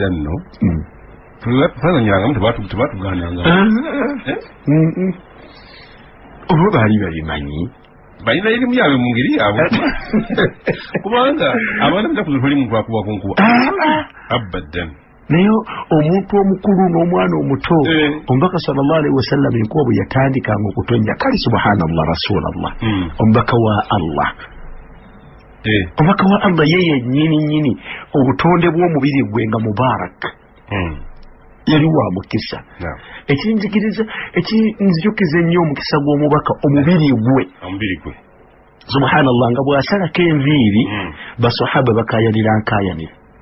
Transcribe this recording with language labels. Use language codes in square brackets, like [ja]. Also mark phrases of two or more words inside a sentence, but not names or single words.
[lg] edda nno tuzanyiranga tebatuganyanga obo baali babimanyi balina erimu yaabwe mu ngeri yaabwe kubanga abaana bajja kuzula oli muntu akuba kunkuba abaddan naye omuntu omukulu n'omwana omuto omubaka [ar] صلى الله عليه وسلم [lg] enkuba bwe yatandikanga okutonnya kale [ar] سبحان الله رسول الله [lg] omubaka wa allah omubaka wa allah yeye nnyini obutonde bw'omubiri gwe nga mubarak yali wa mukisa ekinzijukiza ennyo omukisa gw'omubaka omubiri gwe subhanallah nga bw'asalako enviiri basahaba bakayanira nkayanira